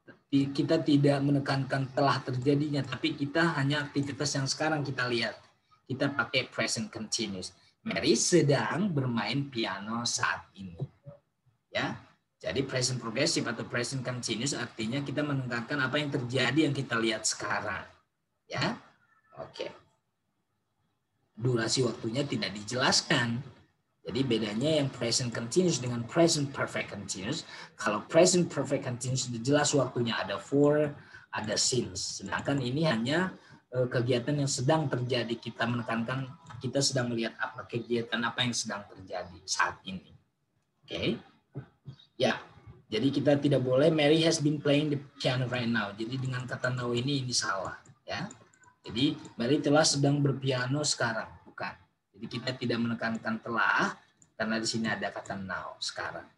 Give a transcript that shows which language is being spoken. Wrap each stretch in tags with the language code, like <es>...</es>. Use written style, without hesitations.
<id>Kita tidak menekankan telah terjadinya, tapi kita hanya aktivitas yang sekarang kita lihat. Kita pakai present continuous. Mary sedang bermain piano saat ini, ya. Jadi present progressive atau present continuous artinya kita menekankan apa yang terjadi yang kita lihat sekarang. Ya. Oke. Durasi waktunya tidak dijelaskan. Jadi bedanya yang present continuous dengan present perfect continuous. Kalau present perfect continuous jelas waktunya ada for, ada since. Sedangkan ini hanya kegiatan yang sedang terjadi. Kita menekankan kita sedang melihat apa kegiatan apa yang sedang terjadi saat ini. Oke. Ya, jadi kita tidak boleh</id> <en>Mary has been playing the piano right now.</en> <id>Jadi dengan kata now ini salah, ya. Jadi Mary telah sedang berpiano sekarang, bukan. Jadi kita tidak menekankan telah karena di sini ada kata now sekarang.</id>